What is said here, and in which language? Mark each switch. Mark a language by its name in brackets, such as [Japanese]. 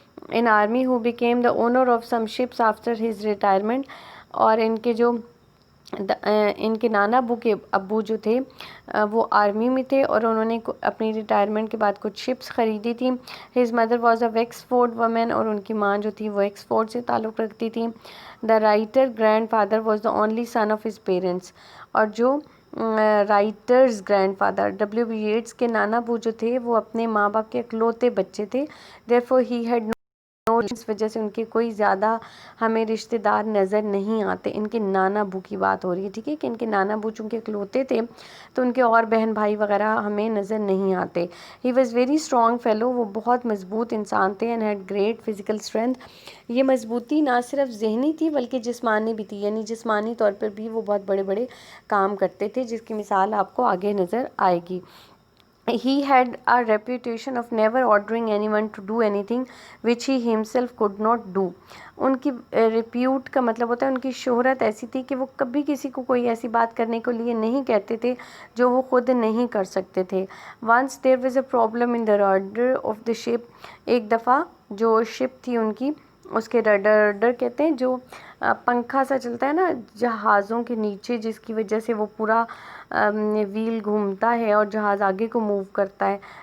[English] In army who became the owner of some ships after his retirement. [Urdu] اور ان کے جو ان کے نانا ابو کے ابو جو تھے وہ آرمی میں تھے، اور انہوں نے اپنی ریٹائرمنٹ کے بعد کچھ شپس خریدی تھیں. [English] his mother was a Wexford woman, [Urdu] اور ان کی ماں جو تھی وہ ایکسفورڈ سے تعلق رکھتی تھیں. [English] The writer grand father was the only son of his parents. [Urdu] اور جو writers grand father W.B. Yeats کے نانا ابو جو تھے وہ اپنے ماں باپ کے اکلوتے بچے تھے. [English] therefore he had [Urdu] اس وجہ سے ان کے کوئی زیادہ ہمیں رشتہ دار نظر نہیں آتے. ان کے نانا ابو کی بات ہو رہی ہے. ٹھیک ہے. کہ ان کے نانا ابو چونکہ اکلوتے تھے تو ان کے اور بہن بھائی وغیرہ ہمیں نظر نہیں آتے. [English] He was very strong fellow. [Urdu] وہ بہت مضبوط انسان تھے. [English] And had great physical strength. [Urdu] یہ مضبوطی نہ صرف ذہنی تھی بلکہ جسمانی بھی تھی، یعنی جسمانی طور پر بھی وہ بہت بڑے بڑے کام کرتے تھے، جس کی مثال آپ کو آگے نظر آئے گی. [English] He had a reputation of never ordering anyone to do anything which he himself could not do. [Urdu] ان کی ریپیوٹ کا مطلب ہوتا ہے ان کی شہرت ایسی تھی کہ وہ کبھی کسی کو کوئی ایسی بات کرنے کے لیے نہیں کہتے تھے جو وہ خود نہیں کر سکتے تھے. [English] Once there was a problem in the rudder of the ship. [Urdu] ایک دفعہ جو شپ تھی ان کی، اس کے رڈر کہتے ہیں جو پنکھا سا چلتا ہے نا جہازوں کے نیچے، جس کی وجہ سے وہ پورا ویل گھومتا ہے اور جہاز آگے کو موو کرتا ہے.